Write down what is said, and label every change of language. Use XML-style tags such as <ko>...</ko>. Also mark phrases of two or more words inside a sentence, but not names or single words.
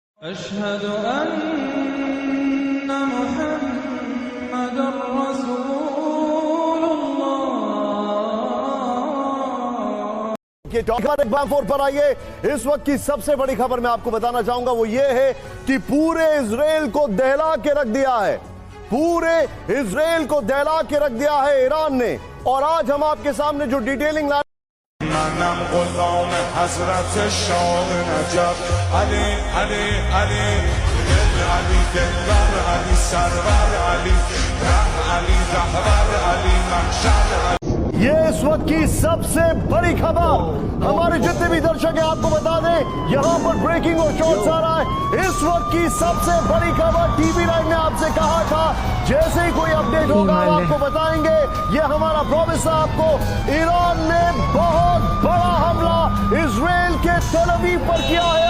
<ar>أشهد أن محمدا رسول الله.</ar> <hi>टॉप पर आइए। इस वक्त की सबसे बड़ी खबर मैं आपको बताना चाहूंगा वो ये है कि पूरे इजराइल को दहला के रख दिया है। पूरे इजराइल को दहला के रख दिया है ईरान ने। और आज हम आपके सामने जो डिटेलिंग ला</hi> <fa>منم غلام حضرت شاه نجف علی علی علی دل علی دلبر علی سرور علی ره علی رهبر علی محشر</fa> <hi>ये इस वक्त की सबसे बड़ी खबर। हमारे जितने भी दर्शक हैं आपको बता दें यहां पर ब्रेकिंग और शॉट्स आ रहा है। इस वक्त की सबसे बड़ी खबर TV9 ने आपसे कहा था जैसे ही कोई अपडेट होगा हम आपको बताएंगे। ये हमारा प्रॉमिस है आपको। ईरान ने बहुत बड़ा हमला इजराइल के तेल अवीव पर किया है।</hi>